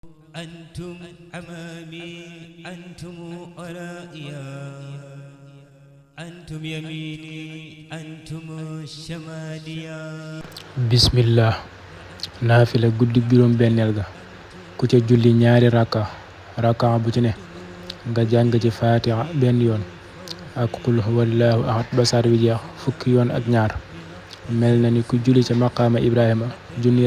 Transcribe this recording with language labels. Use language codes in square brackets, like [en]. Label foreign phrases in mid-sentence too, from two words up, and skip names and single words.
[ar] أنتم أمامي أنتم ورائيا أنتم يميني أنتم شماليا [wo] bismillah naafila guddi juróom benneel ga ku ca julli ñaari rakka bu ci ne nga jàng ci faatiha benn yoon ak [ar] قل هو الله أحد [wo] ba saar wi jeex fukki yoon ak ñaar mel na ni ku julli ca [ar] مقام إبراهيم [wo] junni